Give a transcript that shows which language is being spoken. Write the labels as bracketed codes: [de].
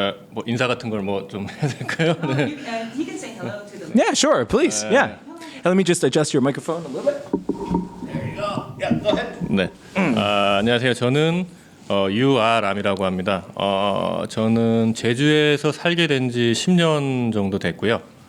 [ko] 뭐 인사 같은 걸 뭐 좀 해야 될까요? 네. [en] He can say hello to them. Yeah, sure, please. Yeah. Let me just adjust your microphone a little bit. There you go. Yeah, go ahead. [ko] 네. 안녕하세요. 저는 유아람이라고 합니다. 저는 제주에서 살게 된 지 10년 정도 됐고요.